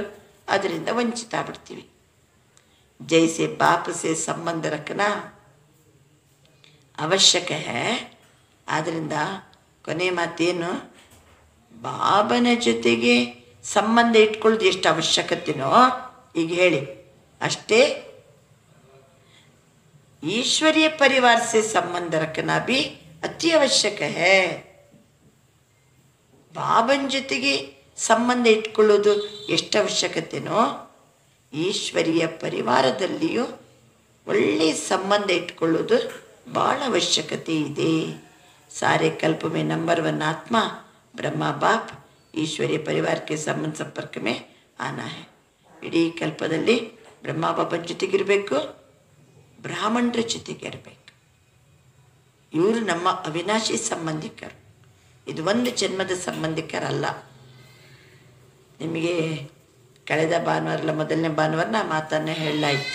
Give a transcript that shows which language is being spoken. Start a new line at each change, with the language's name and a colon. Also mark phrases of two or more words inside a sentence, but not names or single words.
Kannada: ಅದರಿಂದ ವಂಚಿತ ಆಗ್ಬಿಡ್ತೀವಿ.
Hindi: जैसे बाप से संबंध रखना आवश्यक है.
Kannada: ಆದ್ದರಿಂದ ಕೊನೆ ಮಾತೇನು, ಬಾಬನ ಜೊತೆಗೆ ಸಂಬಂಧ ಇಟ್ಕೊಳ್ಳೋದು ಎಷ್ಟು ಅವಶ್ಯಕತೆನೋ ಈಗ ಹೇಳಿ ಅಷ್ಟೇ.
Hindi: ईश्वरीय परिवार से संबंध रखना भी अति आवश्यक है.
Kannada: ಬಾಬನ ಜೊತೆಗೆ ಸಂಬಂಧ ಇಟ್ಕೊಳ್ಳೋದು ಎಷ್ಟು ಅವಶ್ಯಕತೆನೋ ಈಶ್ವರೀಯ ಪರಿವಾರದಲ್ಲಿಯೂ ಒಳ್ಳೆಯ ಸಂಬಂಧ ಇಟ್ಕೊಳ್ಳೋದು ಭಾಳ ಅವಶ್ಯಕತೆ ಇದೆ.
Hindi: सारे कल्प में नंबर 1 आत्मा ब्रह्मा बाप ईश्वरीय परिवार के संबंध संपर्क में आना है.
Kannada: ಇಡೀ ಕಲ್ಪದಲ್ಲಿ ಬ್ರಹ್ಮ ಬಾಬನ ಜೊತೆಗಿರಬೇಕು, ಬ್ರಾಹ್ಮಣರ ಜೊತೆಗೆ ಇರಬೇಕು. ಇವರು ನಮ್ಮ ಅವಿನಾಶಿ ಸಂಬಂಧಿಕರು. ಇದು ಒಂದು ಜನ್ಮದ ಸಂಬಂಧಿಕರಲ್ಲ. ನಿಮಗೆ ಕಳೆದ ಭಾನುವಾರಲ್ಲ ಮೊದಲನೇ ಭಾನುವಾರ ನಾ ಮಾತನ್ನು ಹೇಳಲಾಯಿತು.